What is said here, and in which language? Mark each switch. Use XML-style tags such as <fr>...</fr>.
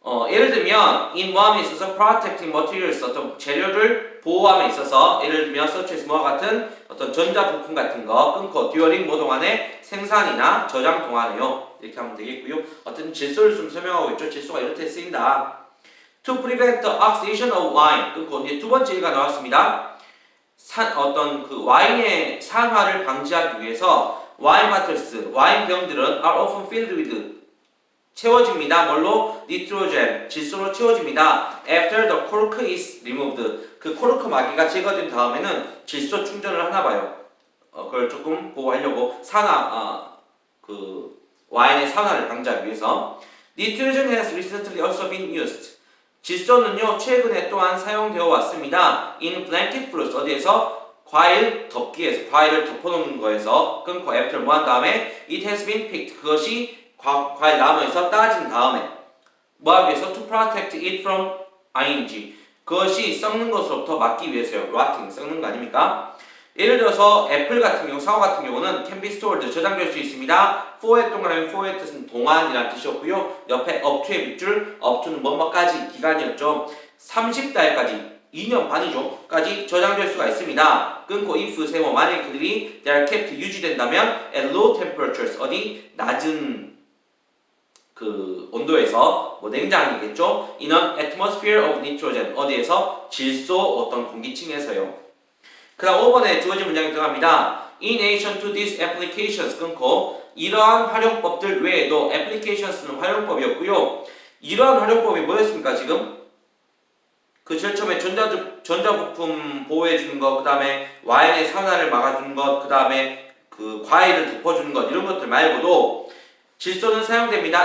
<ko>예를 들면 in 뭐함에 있어서</ko> <en>protecting materials</en> <ko>어떤 재료를 보호함에 있어서 예를 들면</ko> <en>such as</en> <ko>뭐와 같은 어떤 전자 부품 같은 거 끊고 during 뭐 동안에 생산이나 저장 동안에요. 이렇게 하면 되겠고요. 어떤 질소를 좀 설명하고 있죠. 질소가 이렇게 쓰인다.</ko> <en>To prevent the oxidation of wine.</en> <ko>끊고 이제 두 번째 예가 나왔습니다. 어떤 그 와인의 산화를 방지하기 위해서</ko> <en>wine bottles,</en> <ko>와인 병들은</ko> <en>are often filled with</en> <ko>채워집니다. 뭘로? nitrogen, 질소로 채워집니다.</ko> <en>After the cork is removed.</en> <ko>그 코르크 마개가 제거된 다음에는 질소 충전을 하나 봐요. 그걸 조금 보호하려고 그 와인의 산화를 방지하기 위해서.</ko> <en>Nitrogen has recently also been used.</en> <ko>질소는요 최근에 또한 사용되어 왔습니다.</ko> <en>In blanket fruits</en> <ko>어디에서? 과일 덮기에서 과일을 덮어놓는 거에서 끊고 after 뭐 한 다음에</ko> <en>it has been picked</en> <ko>그것이 과일 나무에서 따진 다음에 뭐 하기 위해서?</ko> <en>To protect it from ing</en> <ko>그것이 썩는 것으로부터 막기 위해서요. rotting 썩는 거 아닙니까? 예를 들어서 애플 같은 경우 사과 같은 경우는</ko> <en>can be stored</en> <ko>저장될 수 있습니다. for의 동그라미 for의 뜻은 동안이라는 뜻이었고요. 옆에 up to의 밑줄 up to는 뭐뭐까지 기간이었죠. 30달까지 2년 반이죠. 까지 저장될 수가 있습니다. 끊고 if 세모 만약 그들이</ko> <en>they are kept</en> <ko>유지된다면</ko> <en>at low temperatures</en> <ko>어디 낮은 그 온도에서 뭐 냉장이겠죠.</ko> <en>in an atmosphere of nitrogen</en> <ko>어디에서 질소 어떤 공기층에서요. 그 다음 5번에 주어진 문장이 들어갑니다.</ko> <en>In addition to these applications</en> <ko>끊고 이러한 활용법들 외에도 applications는 활용법이었고요. 이러한 활용법이 뭐였습니까 지금? 그 제일 처음에 전자부품 보호해주는 것, 그 다음에 와인의 산화를 막아주는 것, 그 다음에 그 과일을 덮어주는 것 이런 것들 말고도 질소는 사용됩니다.</ko>